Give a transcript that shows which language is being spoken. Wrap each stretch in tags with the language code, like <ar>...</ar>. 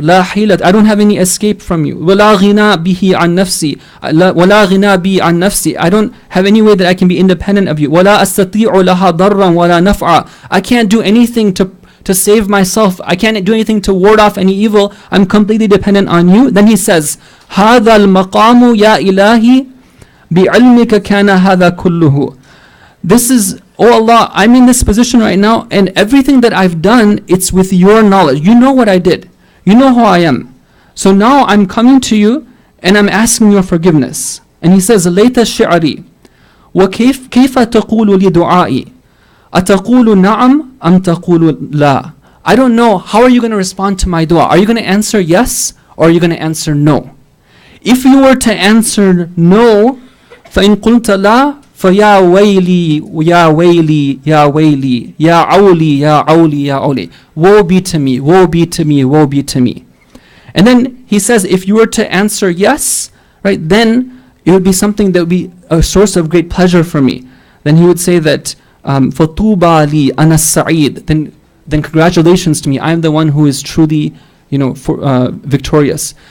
<ar>La hilat,</ar> <en>I don't have any escape from you.</en> <ar>Wala ghina bihi an nafsi,</ar> <en>wala ghina bi an nafsi, I don't have any way that I can be independent of you.</en> <ar>Wala astati'u laha darran wala naf'a,</ar> <en>I can't do anything to save myself. I can't do anything to ward off any evil. I'm completely dependent on you. Then he says,</en> <ar>هَذَا الْمَقَامُ يَا إِلَهِ بِعِلْمِكَ كَانَ هَذَا كُلُّهُ.</ar> <en>This is, oh Allah, I'm in this position right now, and everything that I've done, it's with your knowledge. You know what I did. You know who I am. So now I'm coming to you, and I'm asking your forgiveness. And he says,</en> <ar>ليت الشعري كيف تقول لدعائي أتقول نعم أم تقول لا.</ar> <en>I don't know, how are you going to respond to my dua? Are you going to answer yes, or are you going to answer no? If you were to answer no,</en> <ar>فإن قلت لا فيا ويلي يا ويلي يا ويلي يا عولي يا عولي يا عولي.</ar> <en>Woe be to me, woe be to me, woe be to me. And then he says, if you were to answer yes, right, then it would be something that would be a source of great pleasure for me. Then he would say that,</en> <ar>فَطُوبَى لِي أَنَا السَّعِيدُ.</ar> <en>Then congratulations to me, I am the one who is truly, victorious.</en>